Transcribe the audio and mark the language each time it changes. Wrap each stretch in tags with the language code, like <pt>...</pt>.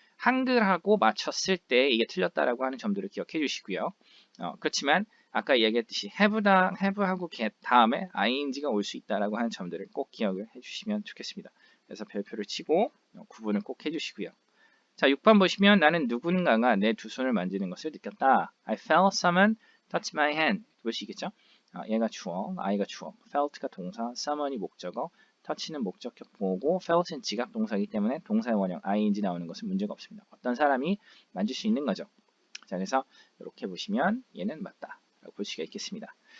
<ko>한글하고 맞췄을 때 이게 틀렸다라고 하는 점들을 기억해 주시고요. 그렇지만 아까 얘기했듯이 have하고 get 다음에 ing가 올 수 있다라고 하는 점들을 꼭 기억을 해주시면 좋겠습니다. 그래서 별표를 치고 구분을 꼭 해주시고요. 자, 6번 보시면 나는 누군가가 내 두 손을 만지는 것을 느꼈다.</ko> <en>I felt someone touch my hand.</en> <ko>보시겠죠? 얘가 주어, I가 주어, felt가 동사, someone이 목적어, touch는 목적격 보고, felt는 지각 동사이기 때문에 동사의 원형 ing 나오는 것은 문제가 없습니다. 어떤 사람이 만질 수 있는 거죠. 자, 그래서 이렇게 보시면 얘는 맞다 라고 볼 수가 있겠습니다.</ko>